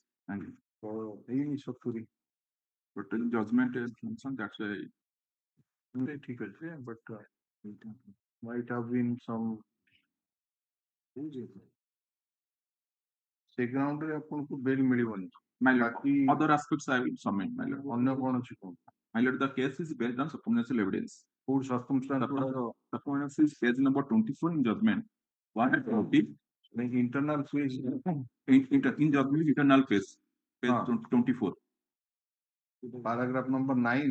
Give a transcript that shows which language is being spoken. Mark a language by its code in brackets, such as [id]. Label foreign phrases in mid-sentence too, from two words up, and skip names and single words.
[or] ହେଇନି 70। [en] Total judgment is mentioned, that's why [hi] ठीक है, [en] but might have been some [or] ସେ ଗ୍ରାଉଣ୍ଡରେ ଆପଣଙ୍କୁ ବେଲ୍ ମିଳିବନି। [en] My lord, [or] ବାକି [en] other aspects I will submit, my lord. [or] ଅନ୍ୟ କୌଣସି କଣ [en] My lord, the case is based on circumstantial evidence. [or] କୋଉ circumstance ଗୁଡାକ [en] Circumstance is page number 24 in judgment. One is motive. internal phase In judgment, internal phase, page [hi] हाँ। [en] 24. paragraph number 9